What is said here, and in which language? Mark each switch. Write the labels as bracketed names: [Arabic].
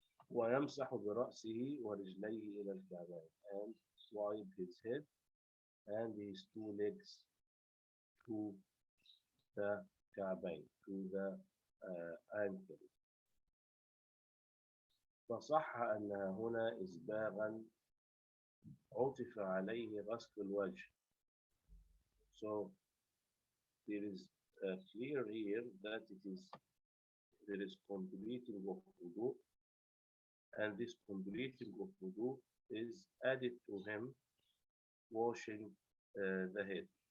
[Arabic] ويمسح برأسه ورجليه إلى الكعبين, [English] and wipe his head and his two legs to the كعبين, to the ankles. [Arabic] فصح أنها هنا إسباغا عطف عليه غسل الوجه. [English] So there is clear here that there is completing of wudu, and this completing of wudu is added to him washing the head.